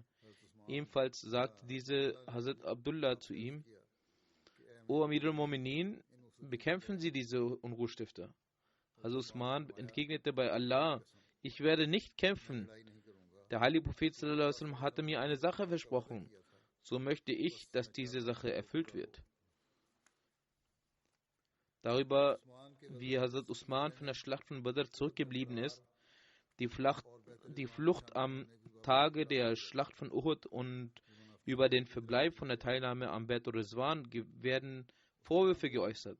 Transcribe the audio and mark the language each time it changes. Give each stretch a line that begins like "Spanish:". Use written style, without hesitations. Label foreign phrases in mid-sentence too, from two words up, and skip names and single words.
German: Ebenfalls sagte diese Hazrat Abdullah zu ihm, O
Arabic: أمير المؤمنين,
German: bekämpfen Sie diese Unruhestifter. Hazrat Usman entgegnete bei Allah, ich werde nicht kämpfen. Der heilige Prophet
Arabic: صلى الله عليه وسلم
German: hatte mir eine Sache versprochen. So möchte ich, dass diese Sache erfüllt wird. Darüber, wie Hazrat Usman von der Schlacht von Badr zurückgeblieben ist, die Flucht am Tage der Schlacht von Uhud und über den Verbleib von der Teilnahme am Badr Rizwan werden Vorwürfe geäußert.